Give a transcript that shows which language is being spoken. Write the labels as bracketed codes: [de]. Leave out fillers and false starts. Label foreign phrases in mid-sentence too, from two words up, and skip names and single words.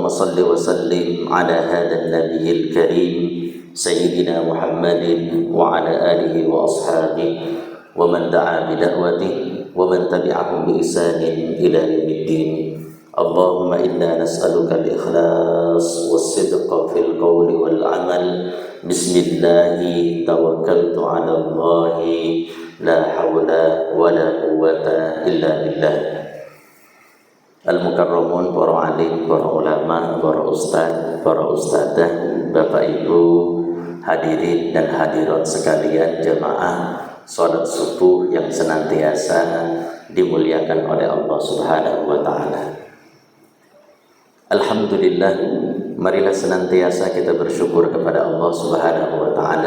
[ar] صل وسلم على هذا النبي الكريم سيدنا محمد وعلى آله وأصحابه ومن دعا بدعوته ومن تبعهم بإحسان إلى يوم الدين اللهم إنا نسألك الإخلاص والصدق في القول والعمل بسم الله توكلت على الله لا حول ولا قوة إلا بالله. [id] Al-Mukarramun, para alim, para ulama, para ustaz, para ustadzah, bapak ibu, hadirin dan hadirat sekalian, jamaah salat subuh yang senantiasa dimuliakan oleh Allah [ar] سبحانه وتعالى. [id] Alhamdulillah, marilah senantiasa kita bersyukur kepada Allah [ar] سبحانه وتعالى.